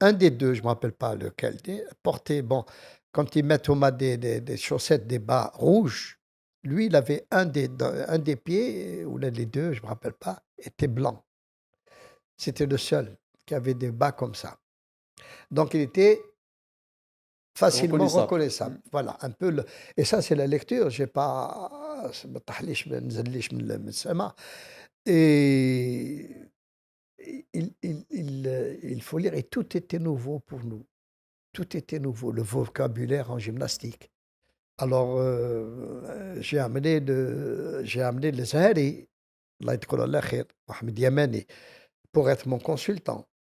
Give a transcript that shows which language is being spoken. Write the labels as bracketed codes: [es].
[fr] Un des deux, je ne me rappelle pas lequel, portait, bon, quand ils mettent au mat des chaussettes, des bas rouges, lui, il avait un des pieds, ou les deux, je ne me rappelle pas, était blanc. C'était le seul qui avait des bas comme ça. Donc il était facilement Reconnaissable. reconnaissable. Voilà, un peu. Et ça, c'est la lecture. J'ai pas. [ar] ما طاحليش ما نزليش من السما. [fr] Et il faut lire. Et tout était nouveau pour nous. Tout était nouveau. Le vocabulaire en gymnastique. Alors, j'ai amené le Zahari. Allah [ar] يذكره الله خير, [fr] Mohamed Yamani, pour être mon consultant.